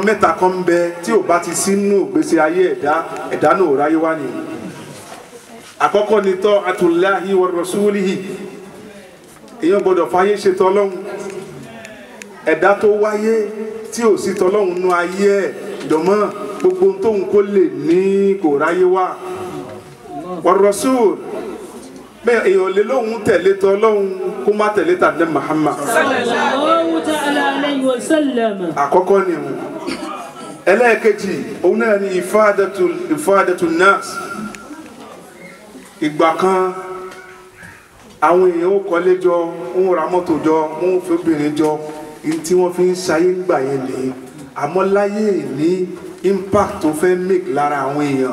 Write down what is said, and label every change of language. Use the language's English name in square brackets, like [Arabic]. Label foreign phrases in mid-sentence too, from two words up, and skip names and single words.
[Yoruba] mẹ́ta kan ń bẹ tí ò bá ti sínú ìgbésí ayé ẹ̀dá náà ò ráyé wá nìyí àkọ́kọ́ ni [Arabic] طاعة الله ورسوله [Yoruba] èèyàn gbọ́dọ̀ fàyè ṣe tọ́lọ́hun ẹ̀dá tó wáyé tí ò sí tọ́lọ́hun nú ayé ẹ̀ dọ̀mọ́ gbogbo tóun kó lè ní kò ráyé wá wa rasul bẹ́ẹ̀ èèyàn lè lóhun tẹ̀lé tọ́lọ́hun kó má tẹ̀lé tàbí Muhammad [Arabic] صلى الله تعالى عليه وسلم. [Yoruba] àkọ́kọ́ ni wọn ẹlẹ́ẹ̀kejì òun náà ni [Arabic] إفادة الناس [Yoruba] ìgbà kan àwọn èèyàn ó kọ́lé jọ wọ́n ra mọ́tò jọ wọ́n fi obìnrin jọ tí wọ́n fi ń ṣayé gbà yẹn nìyí àmọ́ láyé ní impact tó fẹ́ make lára àwọn èèyàn